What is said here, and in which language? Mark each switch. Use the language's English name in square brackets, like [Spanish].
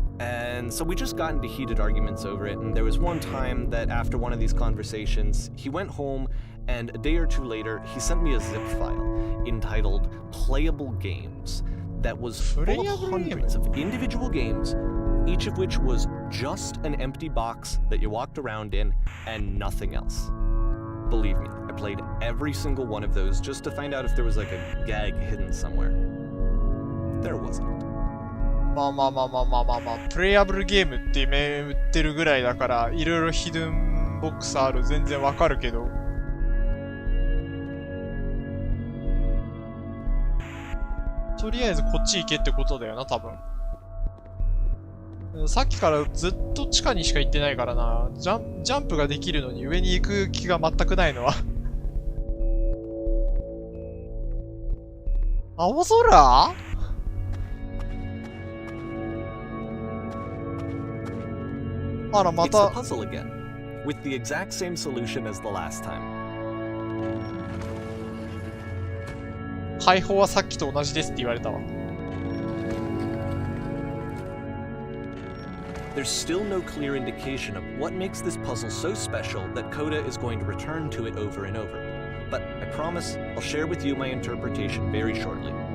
[English] And so we just got into heated arguments over it, and there was one time that after one of these conversations, he went home, and a day or two later, he sent me a zip file entitled Playable Games that was full of hundreds of individual games, each of which was just an empty box that you walked around in and nothing else. Believe me, I played every single one of those just to find out if there was like a gag hidden somewhere. there wasn't. [Japanese] まあまあまあまあまあまあまあ、プレイアブルゲームって銘打ってるぐらいだから、いろいろヒドゥンボックスある、全然わかるけど。とりあえずこっち行けってことだよな、多分。さっきからずっと地下にしか行ってないからな。ジャンプができるのに上に行く気が全くないのは。青空？あら、ま [English] It's the [Japanese] た。 [English] puzzle again, with the exact same solution as the last time. [Japanese] 解放はさっきと同じですって言われたわ。 [English] There's still no clear indication of what makes this puzzle so special that Coda is going to return to it over and over. But I promise I'll share with you my interpretation very shortly.